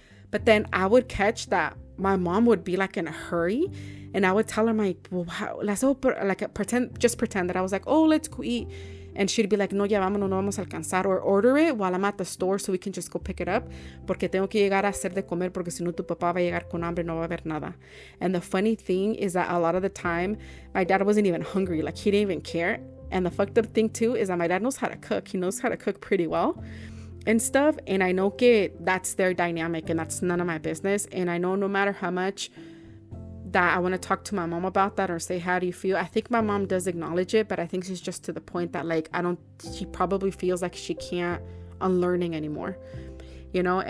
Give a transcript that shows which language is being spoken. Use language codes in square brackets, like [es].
[en] But then I would catch that my mom would be like in a hurry. And I would tell her, like, well, pretend that I was like, oh, let's go eat. And she'd be like, [es] no, ya vámonos, no vamos a alcanzar. [en] Or order it while I'm at the store so we can just go pick it up. [es] Porque tengo que llegar a hacer de comer porque si no tu papá va a llegar con hambre, no va a haber nada. [en] And the funny thing is that a lot of the time, my dad wasn't even hungry. Like, he didn't even care. And the fucked up thing too is that my dad knows how to cook. He knows how to cook pretty well and stuff. And I know que that's their dynamic and that's none of my business. And I know no matter how much that I want to talk to my mom about that or say, how do you feel? I think my mom does acknowledge it, but I think she's just to the point that like, she probably feels like she can't unlearning anymore, you know?